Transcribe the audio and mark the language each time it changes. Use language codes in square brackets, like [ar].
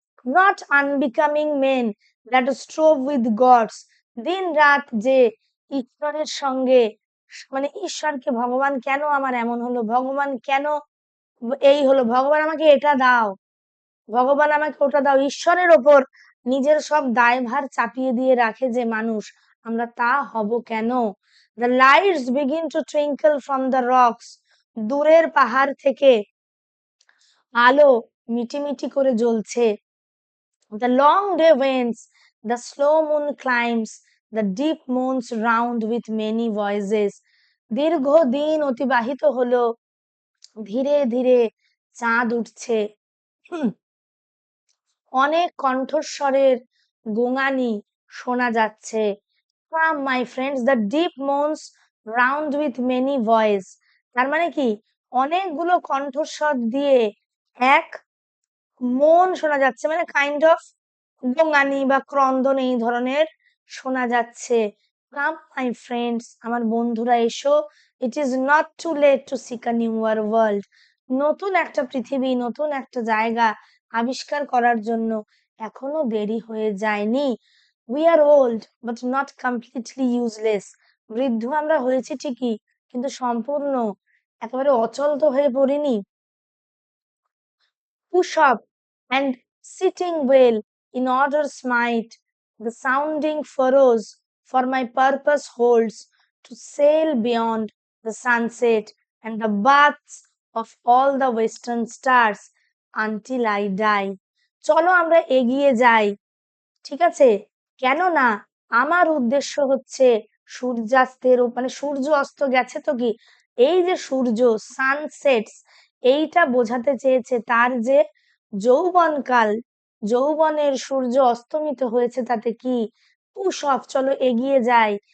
[en] not unbecoming men that strove with gods, [bn] দিন রাত যে ঈশ্বরের সঙ্গে, মানে ঈশ্বরকে, ভগবান কেন আমার এমন হলো, ভগবান কেন এই হলো, ভগবান আমাকে এটা দাও, ভগবান আমাকে ওটা দাও, ঈশ্বরের ওপর নিজের সব দায়ভার চাপিয়ে দিয়ে রাখে যে মানুষ, আমরা তা হব কেন? [en] The lights begin to twinkle from the rocks. [bn] দূরের পাহাড় থেকে আলো মিটিমিটি করে জ্বলছে। [en] The long day wanes, the slow moon climbs, the deep moons round with many voices. [bn] দীর্ঘ দিন অতিবাহিত হলো, ধীরে ধীরে চাঁদ উঠছে, অনেক কণ্ঠস্বরের গোঙানি শোনা যাচ্ছে। [en] Come my friends, the deep moans round with many voice. [bn] তার মানে কি, অনেকগুলো কণ্ঠস্বর দিয়ে এক মন শোনা যাচ্ছে, মানে [en] kind of [bn] গোঙানি বা ক্রন্দন এই ধরনের শোনা যাচ্ছে। [en] come my friends, [bn] আমার বন্ধুরা এসো। [en] It is not too late to seek a newer world. [bn] নতুন একটা পৃথিবী, নতুন একটা জায়গা আবিষ্কার করার জন্য এখনো দেরি হয়ে যায়নি। [en] We are old but not completely useless. [bn] বৃদ্ধ আমরা হয়েছি ঠিকই, কিন্তু সম্পূর্ণ একেবারে অচল তো হয়ে পড়িনি। [en] Push up and sitting well in order smite the sounding furrows, for my purpose holds to sail beyond the sunset and the baths of all the western stars until I die. [bn] চলো আমরা এগিয়ে যাই, ঠিক আছে? কেননা আমার উদ্দেশ্য হচ্ছে সূর্যাস্তের মানে সূর্য অস্ত গেছে তো কি, এই যে সূর্য সানসেটস, এইটা বোঝাতে চেয়েছে তার যে যৌবনকাল, যৌবনের সূর্য অস্তমিত হয়েছে, তাতে কি [en] push off, [bn] চলো এগিয়ে যাই।